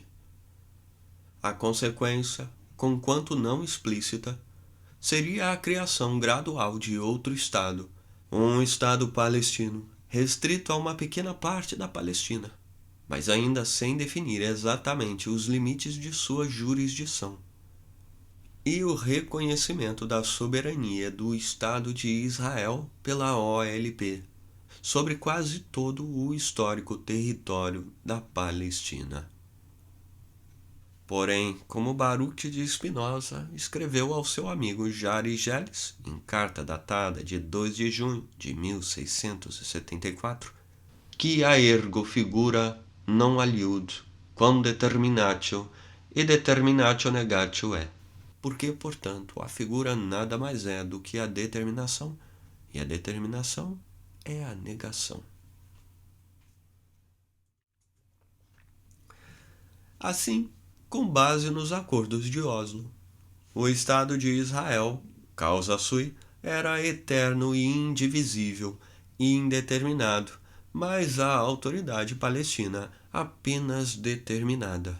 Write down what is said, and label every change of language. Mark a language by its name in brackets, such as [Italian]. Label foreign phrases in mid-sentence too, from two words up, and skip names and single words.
[Portuguese] A consequência, conquanto não explícita, seria a criação gradual de outro Estado, um Estado palestino, restrito a uma pequena parte da Palestina, mas ainda sem definir exatamente os limites de sua jurisdição, e o reconhecimento da soberania do Estado de Israel pela OLP sobre quase todo o histórico território da Palestina. Porém, como Baruch de Spinoza escreveu ao seu amigo Jari Geles, em carta datada de 2 de junho de 1674, que a [Latin] ergo figura non aliud, quam determinatio, e determinatio negatio é. [Portuguese] Porque, portanto, a figura nada mais é do que a determinação, e a determinação é a negação. Assim, com base nos Acordos de Oslo, o Estado de Israel, [Latin] causa sui, [Portuguese] era eterno e indivisível e indeterminado, mas a autoridade palestina apenas determinada.